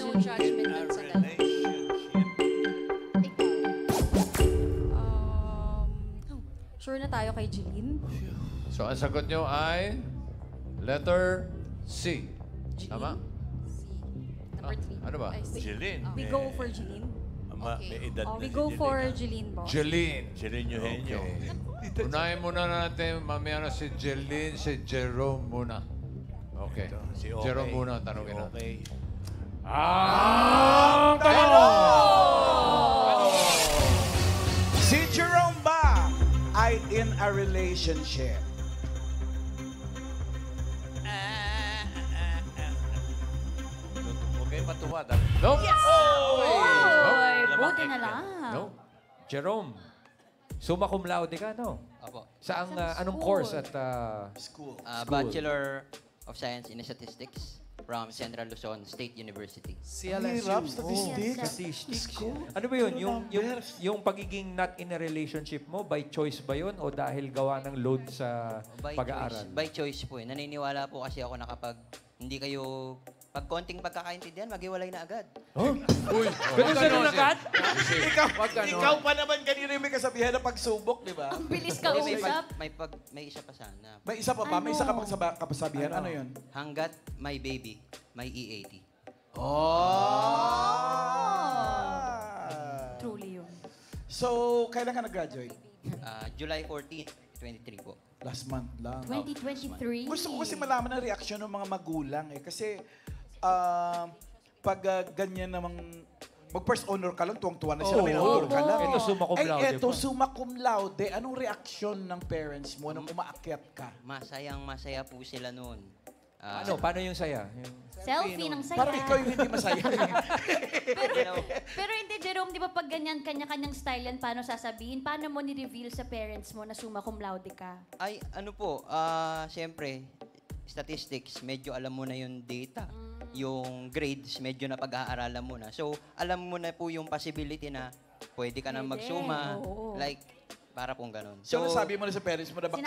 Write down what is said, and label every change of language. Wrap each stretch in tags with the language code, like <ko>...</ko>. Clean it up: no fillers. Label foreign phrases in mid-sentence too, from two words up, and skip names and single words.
<en>No judgment</en> <tl>dun sa dalawa. Sure na tayo kay Jeline? So, ang sagot nyo ay letter C. Tama? Number 3. Ano ba? Jeline.</tl> <en>We go for Jeline.</en> <tl>May edad Oh, na</tl> <en>we</en> <tl>si</tl> <en>go Jeline, for ah.</en> <tl>Jeline, boss. Jeline. Jeline Eugenio. Okay. Unahin muna natin, mamaya na si Jeline, si Jerome muna. Okay. Si Okay. Jerome muna, tanongin Si natin. Okay. Ang tanong! Si Jerome ba ay</tl> <en>in a relationship?</en> <tl>Okay, patuwad.</tl> <en>Nope.</en> <tl>Oy, buti na lang. No? Jerome,</tl> <la>summa cum laude</la> <tl>ka, no? Opo. Saang, anong course at School.</tl> <en>Bachelor of Science in Statistics from Central Luzon State University.</en> <tl>Hirap, statistics. statistics? Ano ba yun? Yung pagiging</tl> <en>not in a relationship</en> <tl>mo,</tl> <en>by choice</en> <tl>ba yun? O dahil gawa ng load sa pag-aaral?</tl> <en>By choice</en> <tl>po eh. Naniniwala po kasi ako na kapag hindi kayo, pag konting pagkakaintindihan, maghiwalay na agad. Uy, Ganun agad? Ikaw pa naman kanina yung may kasabihan na pagsubok, di ba? Ang bilis ka Hindi, usap. may isa pa sana. May isa pa ba? May isa ka pang kapasabihan. Ano yun? Hanggat</tl> <en>my baby,</en> <tl>may EAT. Truly yun. So, kailan ka nag-graduate? July 14, 23 po. Last month lang. 2023. Gusto ko kasi malaman ang reaksyon ng mga magulang eh. Kasi pag ganyan namang mag-first honor ka lang, tuwang-tuwa na sila, may honor ka lang. Ito,</tl> <la>summa cum laude</la> <tl>Ito, pa.</tl> <la>summa cum laude.</la> <tl>Anong reaksyon ng parents mo nung umaakyat ka? Masayang-masaya po sila noon. Paano yung saya? Selfie ng saya. Parang ikaw yung hindi masaya. Pero hindi, Jerome, di ba pag ganyan, kanya-kanyang style yan, paano sasabihin? Paano mo ni-reveal sa parents mo na summa cum laude ka? Ay, ano po, siyempre, statistics, medyo alam mo na yung data. Yung grades, medyo na pag-aaralan mo na. So, alam mo na po yung possibility na pwede ka na magsuma. Oo. Like, para pong ganun. So, nasabi mo na sa parents mo na baka</tl>